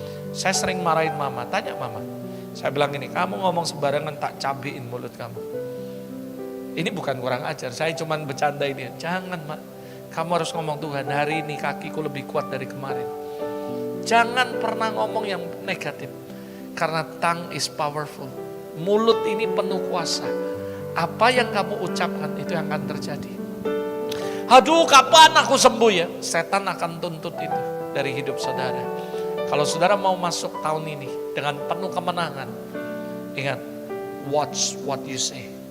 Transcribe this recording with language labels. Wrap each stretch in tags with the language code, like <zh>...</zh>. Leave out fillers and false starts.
<id>Saya sering marahin mama. Tanya mama. Saya bilang gini, kamu ngomong sembarangan tak cabein mulut kamu. Ini bukan kurang ajar, saya cuma bercanda ini. Jangan, Mak. Kamu harus ngomong, Tuhan, hari ini kakiku lebih kuat dari kemarin. Jangan pernah ngomong yang negatif.</id> <en>Karena tongue is powerful.</en> <id>Mulut ini penuh kuasa. Apa yang kamu ucapkan itu yang akan terjadi. Aduh, kapan aku sembuh ya? Setan akan tuntut itu dari hidup saudara. Kalau saudara mau masuk tahun ini dengan penuh kemenangan, ingat,</id> <en>watch what you say.</en>